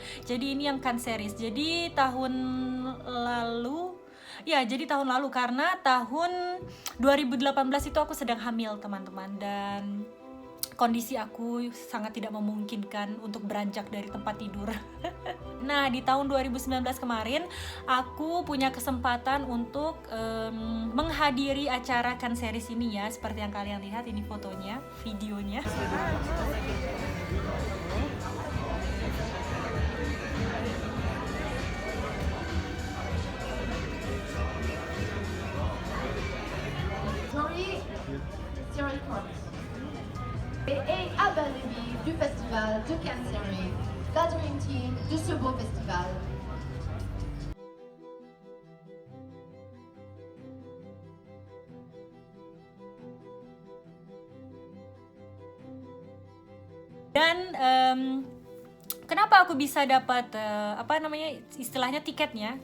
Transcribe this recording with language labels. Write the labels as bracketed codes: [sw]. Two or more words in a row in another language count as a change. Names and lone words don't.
[id] Jadi ini yang Cannes Series. Jadi tahun lalu karena tahun 2018 itu aku sedang hamil, teman-teman, dan kondisi aku sangat tidak memungkinkan untuk beranjak dari tempat tidur. Nah, di tahun 2019 kemarin aku punya kesempatan untuk menghadiri acara Cannes Series ini ya, seperti yang kalian lihat ini fotonya, videonya. [fr] Et à Belleville du Festival de Cannes Series, la [en] Dream Team [fr] de ce beau festival. [id] Dan kenapa aku bisa dapat istilahnya tiketnya?